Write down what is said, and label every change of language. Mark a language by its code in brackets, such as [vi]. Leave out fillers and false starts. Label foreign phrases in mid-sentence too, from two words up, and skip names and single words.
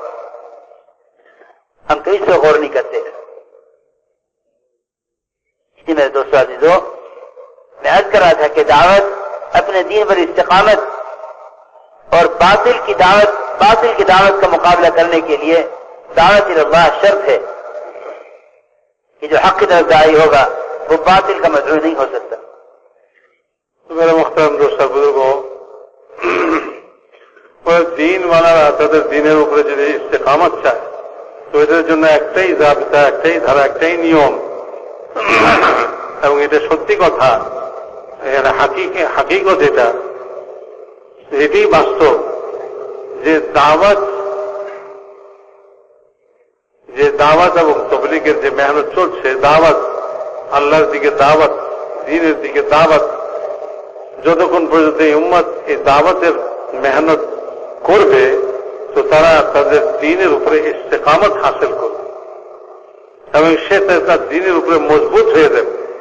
[ur] ہم کبھی اس پر غور نہیں کرتے. اس لیے میرے دوستو عزیزو، میں عرض کر رہا تھا کہ دعوت اپنے دین پر استقامت اور باطل کی دعوت کا مقابلہ کرنے کے لیے دعوت اللہ شرط ہے کہ جو حق کی طرف داعی ہوگا وہ باطل کا مدعو نہیں ہو سکتا. تو میرے محترم دوست بزرگوں، [bn] দিন ওয়ালারা তাদের দিনের উপরে যদি ইস্তেকামত চায় তো এটার জন্য একটাই জাবিতা, একটাই ধারা, একটাই নিয়ম, এবং এটা সত্যি কথা, এখানে হাকিকত এটাই বাস্তব যে দাওয়াত এবং তবলিগের যে মেহনত চলছে, দাওয়াত আল্লাহর দিকে, দাওয়াত দ্বীনের দিকে, দাওয়াত যতক্ষণ পর্যন্ত এই উম্মত এই দাওয়াতের মেহনত করবে তো তারা তাদের দ্বীনের উপরে ইস্তেকামত হাসিল করবে এবং সে তার দ্বীনের উপরে মজবুত হয়ে যাবে।